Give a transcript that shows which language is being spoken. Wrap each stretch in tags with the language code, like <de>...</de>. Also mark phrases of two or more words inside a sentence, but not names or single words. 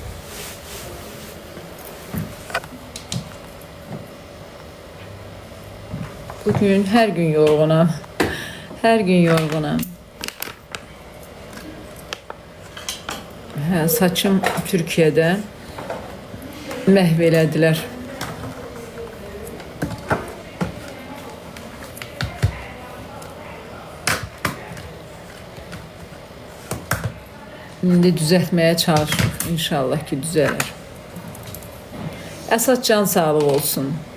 <az>Bugün her gün yorğunam. Her gün yorğunam. Saçım Türkiye'de məhv elədilər. İndi düzəltməyə çalışırıq. İnşallah ki düzələr. Əsas can sağlığı olsun.</az>